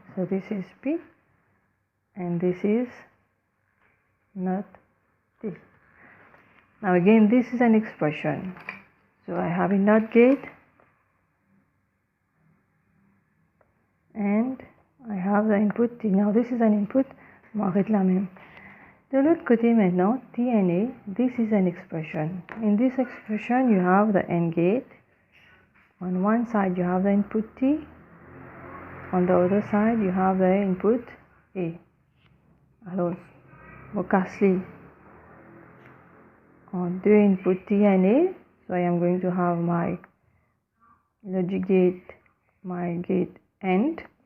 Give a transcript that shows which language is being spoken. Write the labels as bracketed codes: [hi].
[en] So this is P and this is not T. Now again, this is an expression. So I have a NOT gate and I have the input T. Now this is an input, [fr] on arrête là même. De l'autre côté maintenant, [en] T and A, this is an expression. In this expression you have the AND gate. On one side you have the input T, on the other side you have the input A. [fr] Alors, on casse on deux [en] input T and A, so I am going to have my logic gate, my gate AND.